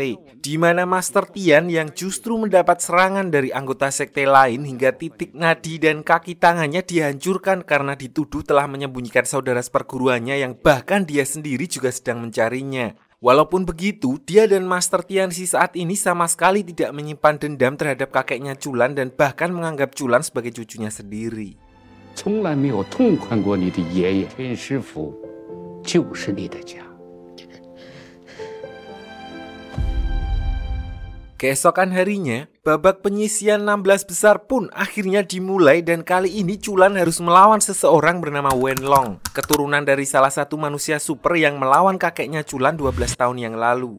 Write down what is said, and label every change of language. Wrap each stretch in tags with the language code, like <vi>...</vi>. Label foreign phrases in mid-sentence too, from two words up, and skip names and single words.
<id>Di mana Master Tian yang justru mendapat serangan dari anggota sekte lain lain hingga titik nadi dan kaki tangannya dihancurkan karena dituduh telah menyembunyikan saudara seperguruannya yang bahkan dia sendiri juga sedang mencarinya. Walaupun begitu, dia dan Master Tianxi saat ini sama sekali tidak menyimpan dendam terhadap kakeknya Chulan dan bahkan menganggap Chulan sebagai cucunya sendiri.</id> <zh>从来没有痛快过你的爷爷，天师府就是你的家。</zh> <id>Keesokan harinya, babak penyisian 16 besar pun akhirnya dimulai dan kali ini Chulan harus melawan seseorang bernama Wenlong, keturunan dari salah satu manusia super yang melawan kakeknya Chulan 12 tahun yang lalu.</id>